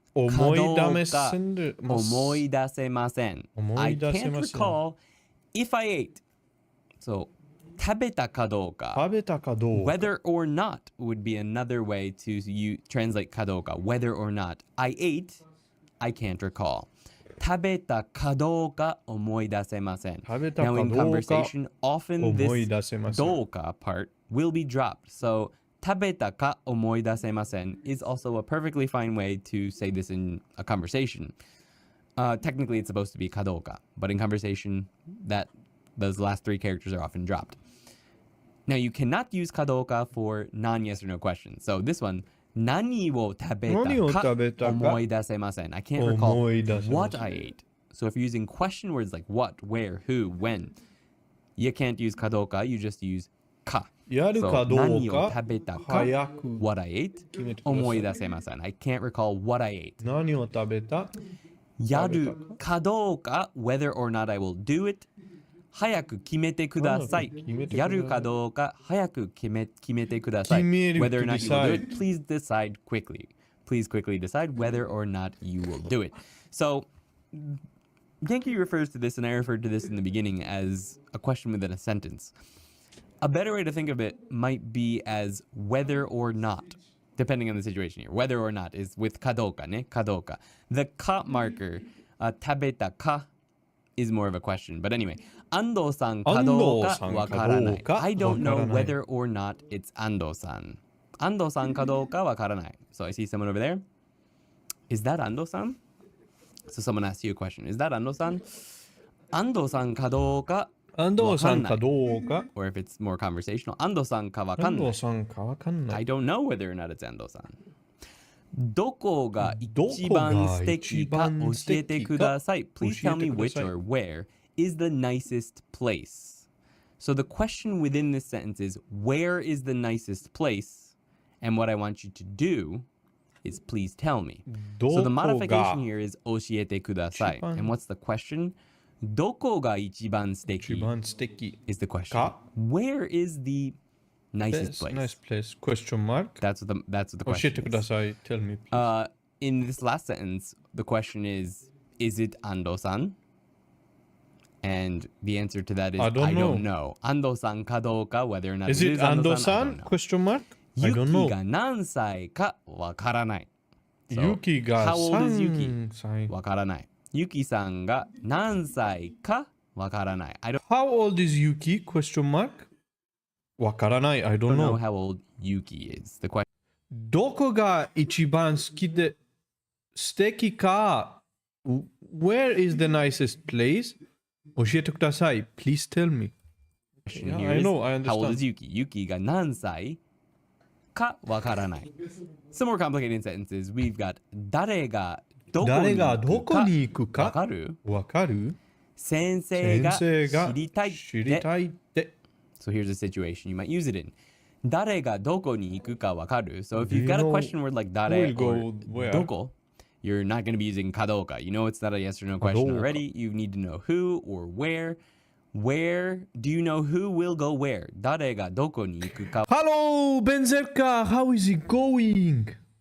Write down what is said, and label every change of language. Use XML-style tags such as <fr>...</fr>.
<ja>思い出せません.</ja> <en>I can't recall if I ate. So</en> <ja>食べたかどうか.</ja> <en>Whether or not would be another way to translate</en> <ja>かどうか.</ja> <en>Whether or not I ate, I can't recall.</en> <ja>食べたかどうか思い出せません.</ja> <en>Now in conversation, often this</en> <ja>どうか</ja> <en>part will be dropped. So</en> <ja>食べたか思い出せません</ja> <en>is also a perfectly fine way to say this in a conversation. Technically, it's supposed to be</en> <ja>かどうか,</ja> <en>but in conversation, those last three characters are often dropped. Now, you cannot use かどうか for non-yes or no questions. So this one,</en> <ja>何を食べたか思い出せません.</ja> <en>I can't recall what I ate. So if you're using question words like what, where, who, when, you can't use</en> <ja>かどうか,</ja> <en>you just use か.</en> <ja>やるかどうか</ja> <en>So</en> <ja>何を食べたか</ja> <en>what I ate</en> <ja>思い出せません.</ja> <en>I can't recall what I ate.</en> <ja>何を食べたやるかどうか</ja> <en>whether or not I will do it</en> <ja>早く決めてください。やるかどうか早く決めてください。 Whether or not you will do it, please decide quickly. Please quickly decide whether or not you will do it.</ja> <en>So, Genki refers to this, and I referred to this in the beginning, as a question within a sentence. A better way to think of it might be as whether or not, depending on the situation here. Whether or not is with</en> <ja>kadoka, ne? Kadoka.</ja> <en>The ka marker,</en> <ja>tabeta ka,</ja> <en>is more of a question. But anyway,</en> <ja>Ando-san kadoka wakaranai.</ja> <en>I don't know whether or not it's Ando-san.</en> <ja>Ando-san kadoka wakaranai.</ja> <en>So I see someone over there. Is that Ando-san? So someone asks you a question. Is that Ando-san?</en> <ja>Ando-san kadoka Ando-san kadoka?</ja> <en>Or if it's more conversational,</en> <ja>Ando-san ka wakannai. Ando-san ka wakannai.</ja> <en>I don't know whether or not it's Ando-san.</en> <ja>どこが一番素敵か教えてください.</ja> <en>Please tell me which or where is the nicest place. So the question within this sentence is, where is the nicest place? And what I want you to do is please tell me. So the modification here is</en> <ja>教えてください.</ja> <en>And what's the question?</en> <ja>どこが一番素敵</ja> <en>is the question. Where is the nicest place? Nice place. Question mark. That's what the question is.</en> <ja>教えてください.</ja> <en>Tell me, please. In this last sentence, the question is it Ando-san? And the answer to that is I don't know.</en> <ja>Ando-san ka douka,</ja> <en>whether or not is it it is Ando-san? Question mark? I don't know.</en> <ja>ユキが何歳かわからない.</ja> <en>So,</en> <ja>ユキが</ja> <en>how old is Yuki?</en> <ja>3歳. わからない. Yuki さんが何歳かわからない.</ja> <en>How old is Yuki? Question mark?</en> <ja>わからない.</ja> <en>I don't know. How old Yuki is. The question.</en> <ja>どこが一番好きで素敵か</ja> <en>Where is the nicest place?</en> <ja>教えてください.</ja> <en>Please tell me. Yeah, I know, I understand. How old is Yuki?</en> <ja>Yuki が何歳かわからない.</ja> <en>Some more complicated sentences. We've got</en> <ja>誰がどこに行くかわかる? わかる? 先生が知りたいって.</ja> <en>So here's a situation you might use it in.</en> <ja>誰がどこに行くかわかる?</ja> <en>So if you've got a question word like 誰 or どこ, you're not going to be using</en> <ja>かどうか.</ja> <en>You know it's not a yes or no question already. You need to know who or where. Where do you know who will go where?</en> <ja>誰がどこに行くか.</ja> <en>Hello, Benzerka. How is it going?</en>